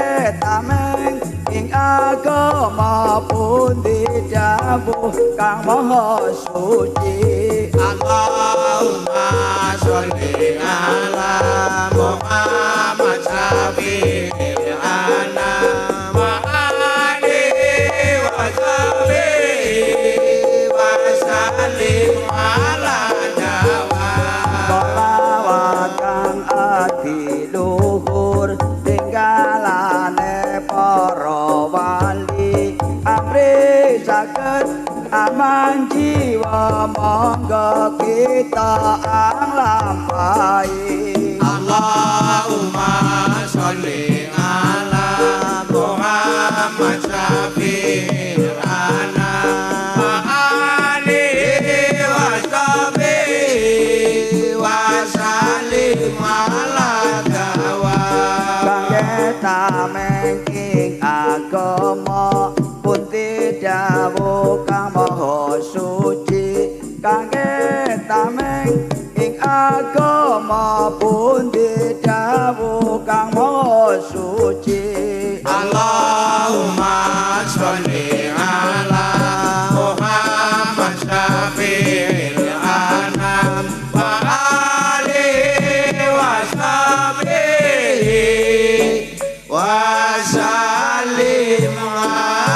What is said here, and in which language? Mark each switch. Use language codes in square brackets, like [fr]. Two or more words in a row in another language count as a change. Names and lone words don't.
[jv] tameng ing agama pun didhawuh kang maha suci [ar] اللهم صل على محمد شفيع الأنام وآله وصحبه وسلم على الدوام [jv] selawat kang adiluhur tinggalane para wali amri saged aman jiwa monggo kita anglampahi [ar] اللهم صل على محمد شفيع الأنام وآله وصحبه وسلم على الدوام [jv] kangge tameng ing agama pun didhawuh kang maha suci kangge tameng ing agama pun didhawuh kang maha suci [ar] اللهم صل على محمد شفيع الأنام وآله وصحبه وسلم